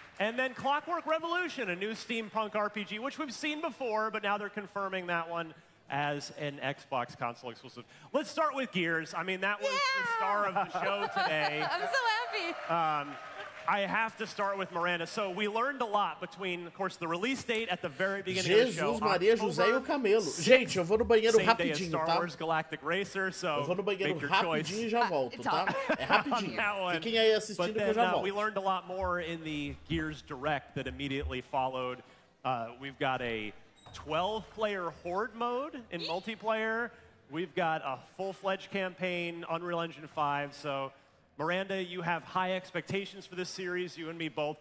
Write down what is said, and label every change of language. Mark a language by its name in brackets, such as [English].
[English] And then Clockwork Revolution, a new steampunk RPG, which we've seen before, but now they're confirming that one as an Xbox console exclusive. Let's start with Gears. I mean, that was the star of the show today. I'm so happy. I have to start with Miranda. So we learned a lot between, of course, the release date at the very beginning of the show. [Portuguese] Jesus, Maria, José e o Camelo. Gente, eu vou no banheiro rapidinho, [English] Star [Portuguese] tá? [English] Wars Galactic Racer, so [Portuguese] eu vou no banheiro rapidinho e já volto, tá? É rapidinho. Fiquem aí assistindo que eu já volto. [English] We learned a lot more in the Gears Direct that immediately followed. We've got a 12-player Horde mode in multiplayer. We've got a full-fledged campaign, Unreal Engine 5, so Miranda, you have high expectations for this series. You and me both.